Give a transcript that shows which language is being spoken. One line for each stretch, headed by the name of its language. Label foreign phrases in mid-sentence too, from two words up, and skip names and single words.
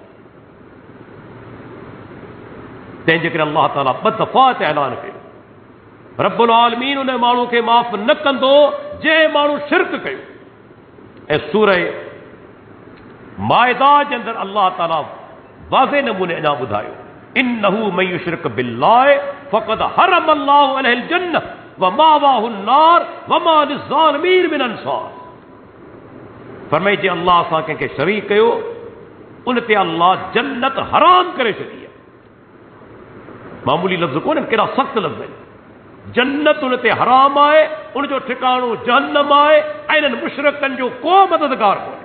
Sindhi: तंहिंजे करे अल्लाह ताला 2 दफ़ा ते ऐलान कयो,
Arabic: رب العالمين
Sindhi: उन माण्हू खे माफ़ न कंदो जंहिं माण्हू शिरक कयो। ऐं सूरह माइदा जे अंदरि अल्लाह ताला वाज़े नमूने अञा ॿुधायो
Arabic: إنه من يشرك بالله فقد حرم الله عليه الجنة ومأواه النار وما للظالمين من أنصار.
Sindhi: फरमाई जे अल्लाह सां कंहिंखे शरीक कयो उन ते अल्लाह जन्नत हराम करे छॾी आहे। मामूली लफ़्ज़ कोन्हनि, केॾा सख़्त लफ़्ज़ आहिनि। जन्नत उन ते हराम आहे, उनजो ठिकाणो जहन्नम आहे, ऐं इन्हनि मुशरिकनि जो को मददगार कोन्हे।